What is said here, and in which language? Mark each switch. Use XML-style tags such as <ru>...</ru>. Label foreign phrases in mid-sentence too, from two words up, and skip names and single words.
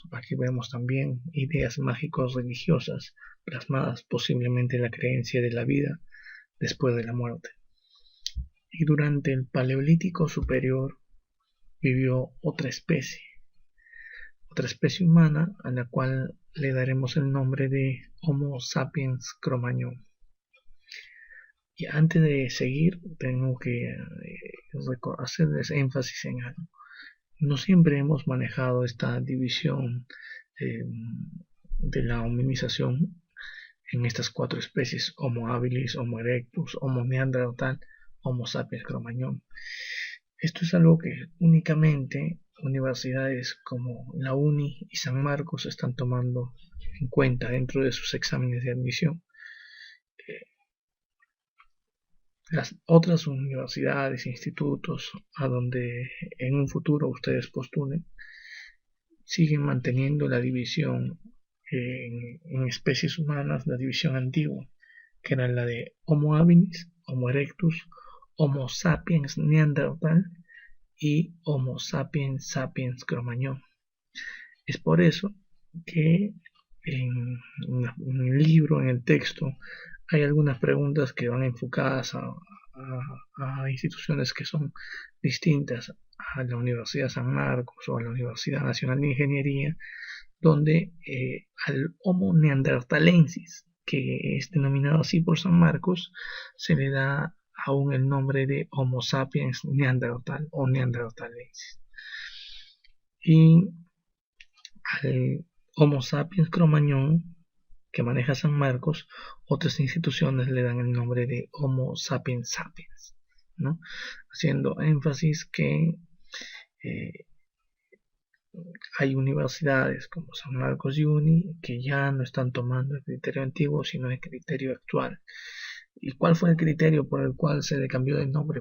<es>Aquí vemos también ideas mágicos religiosas plasmadas posiblemente en la creencia de la vida después de la muerte. Y durante el Paleolítico Superior vivió otra especie humana a la cual le daremos el nombre de Homo sapiens cro-magnon. Y antes de seguir, tengo que hacerles énfasis en algo. No siempre hemos manejado esta división de la hominización en estas cuatro especies: Homo habilis, Homo erectus, Homo neandertal, Homo sapiens cro-magnon. Esto es algo que únicamente universidades como la UNI y San Marcos están tomando en cuenta dentro de sus exámenes de admisión. Las otras universidades, institutos a donde en un futuro ustedes postulen, siguen manteniendo la división en especies humanas, la división antigua, que era la de Homo habilis, Homo erectus, Homo sapiens neandertal y Homo sapiens sapiens cro-magnon. Es por eso que en el libro, en el texto, hay algunas preguntas que van enfocadas a instituciones que son distintas a la Universidad San Marcos o a la Universidad Nacional de Ingeniería, donde al Homo neanderthalensis, que es denominado así por San Marcos, se le da aún el nombre de Homo sapiens neandertal o neanderthalensis. Y al Homo sapiens cro-magnon, que maneja San Marcos, otras instituciones le dan el nombre de Homo sapiens sapiens, ¿no? Haciendo énfasis que hay universidades como San Marcos y UNI que ya no están tomando el criterio antiguo, sino el criterio actual. ¿Y cuál fue el criterio por el cual se le cambió de nombre?</es>